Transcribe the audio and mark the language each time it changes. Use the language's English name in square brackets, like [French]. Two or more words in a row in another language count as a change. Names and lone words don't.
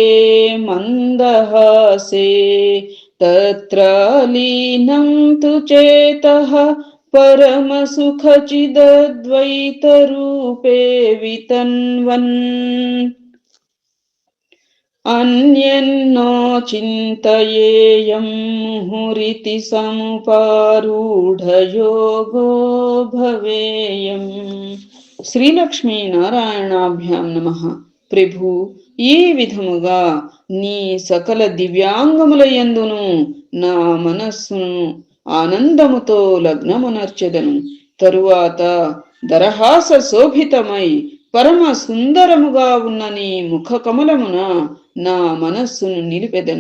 [Sanskrit] मन्दहासे तत्र लीनं तु चेतः परमसुखचिदद्वैतरूपे वितन्वन् अन्यन्नो चिन्तयेयं मुहुरिति समुपारूढयोगो भवेयम्. శ్రీలక్ష్మీనారాయణాభ్యాం నమః. [Telugu] ప్రభు, ఈ విధముగా నీ సకల దివ్యాంగముల యందును నా మనస్సును ఆనందముతో లగ్నమునర్చెదను. తరువాత దరహాస శోభితమై పరమ సుందరముగా ఉన్న నీ ముఖ కమలమున నా మనస్సును నిలిపెదను.